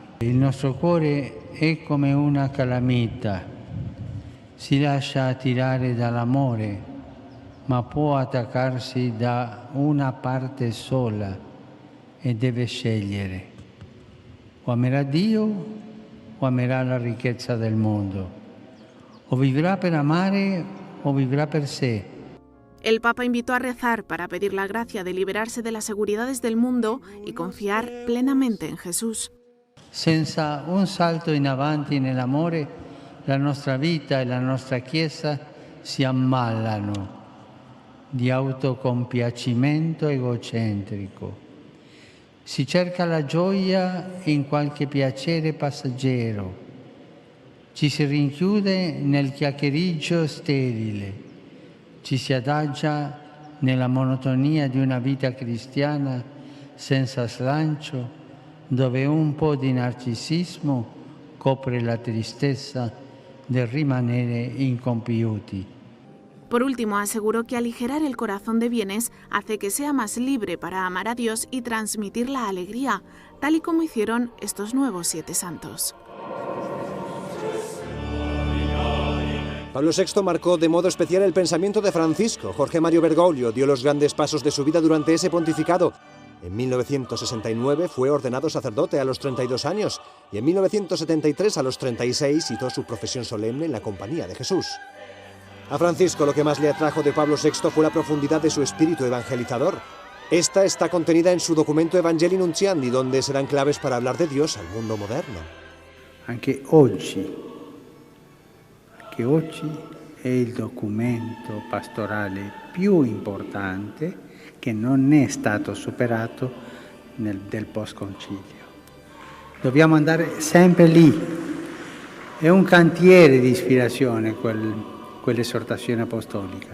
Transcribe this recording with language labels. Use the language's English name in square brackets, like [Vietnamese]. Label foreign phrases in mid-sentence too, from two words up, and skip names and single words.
[Italian] Il nostro cuore è come una calamita, si lascia attirare dall'amore, ma può attaccarsi da una parte sola e deve scegliere. O amerà Dio o amerà la ricchezza del mondo. O vivrà per amare o vivrà per sé. [Spanish] El Papa invitó a rezar para pedir la gracia de liberarse de las seguridades del mundo y confiar plenamente en Jesús. [Italian] Senza un salto in avanti nell'amore, la nostra vita e la nostra Chiesa si ammalano di autocompiacimento egocentrico. Si cerca la gioia in qualche piacere passeggero, ci si rinchiude nel chiacchiericcio sterile, ci si adagia nella monotonia di una vita cristiana senza slancio, dove un po' di narcisismo copre la tristezza del rimanere incompiuti. [Spanish] Por último, aseguró que aligerar el corazón de bienes hace que sea más libre para amar a Dios y transmitir la alegría, tal y como hicieron estos nuevos 7 santos. Pablo VI marcó de modo especial el pensamiento de Francisco. Jorge Mario Bergoglio dio los grandes pasos de su vida durante ese pontificado. En 1969 fue ordenado sacerdote a los 32 años y en 1973 a los 36 hizo su profesión solemne en la Compañía de Jesús. A Francisco lo que más le atrajo de Pablo VI fue la profundidad de su espíritu evangelizador. Esta está contenida en su documento Evangelii Nuntiandi, donde serán claves para hablar de Dios al mundo moderno. [Italian] Anche oggi è il documento pastorale più importante che non è stato superato del post-concilio. Dobbiamo andare sempre lì. È un cantiere di ispirazione quell'esortazione apostolica.